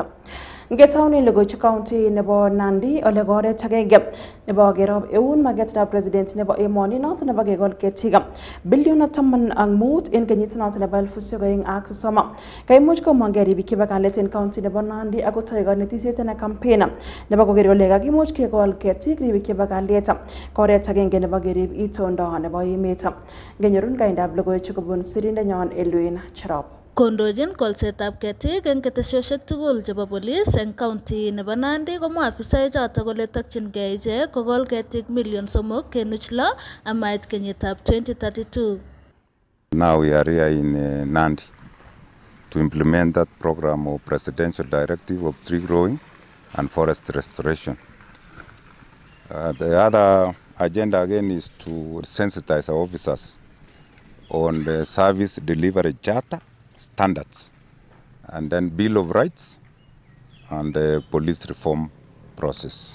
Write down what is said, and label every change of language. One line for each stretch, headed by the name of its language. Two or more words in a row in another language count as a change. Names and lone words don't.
Kalenjin: Ngetauni Logoiywek County nebo Nandi ole gore tagege nebo gerob eun magetra president nebo emoni not nebo gegol ketiga billion taman ang mut en kenyit not nebo 2009 kaimuch ko mangeri bikibakalet en county nebo Nandi agotoy ganetisiet na campaign nebo koger ole kakimuch kegol ketik ribikibakalet gore tagenge nebo gerib itondo nebo emet genyorun gaindab logoiywek kobun sirindenyon Elwin Cherop. Kondojin kolsetab ketik eng ketesyosyek tugul chebo police eng county nebo Nandi komwa afisaek chotok kole takchingei ichek kokol ketik million 3.6 amait kenyitab 2032.
English: Now we are here in Nandi to implement that program of presidential directive of tree growing and forest restoration. The other agenda again is to sensitize our officers on the service delivery charter standards, and then Bill of Rights and the police reform process.